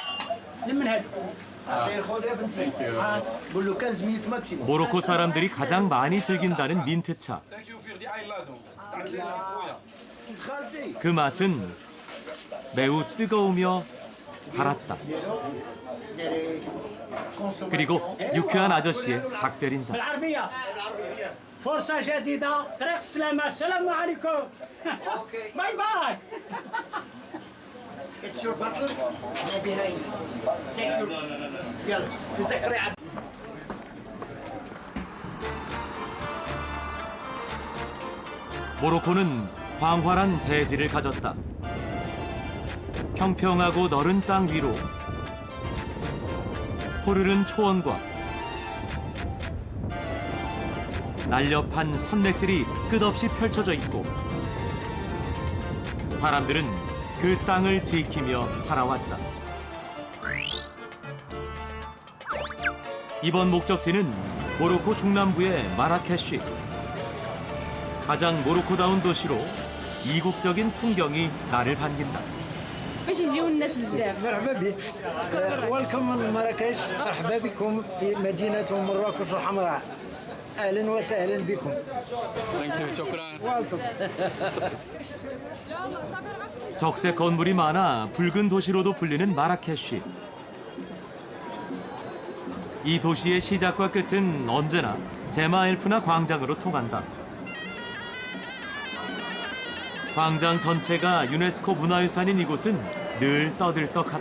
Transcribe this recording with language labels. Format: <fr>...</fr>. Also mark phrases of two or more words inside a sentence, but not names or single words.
<ko>모로코 사람들이 가장 많이 즐긴다는 민트차. 그 맛은 매우 뜨거우며 달았다. 그리고 유쾌한 아저씨의 작별 인사.</ko> <ar>فرصة جديدة طريق السلامة السلام عليكم</ar> <en>bye bye It's your butlers. They're behind. Take your...</en> <ar>يلا. تذكري عاد.</ar> <ko>모로코는 광활한 대지를 가졌다. 평평하고 너른 땅 위로 포르른 초원과 날렵한 산맥들이 끝없이 펼쳐져 있고 사람들은 그 땅을 지키며 살아왔다. 이번 목적지는 모로코 중남부의 마라케쉬. 가장 모로코다운 도시로 이국적인 풍경이 나를 반긴다.</ko> <ar>باش يجيو الناس بزاف. مرحبا بك ويلكم من مراكش مرحبا بكم في مدينة مراكش الحمراء أهلا وسهلا بكم</ar> <en>Thank you.</en> <ar>شكرا. ويلكم</ar> <ko>적색 건물이 많아 붉은 도시로도 불리는 마라케쉬. 이 도시의 시작과 끝은 언제나 제마엘프나 광장으로 통한다. 광장 전체가 유네스코 문화유산인 이곳은 늘 떠들썩하다.</ko>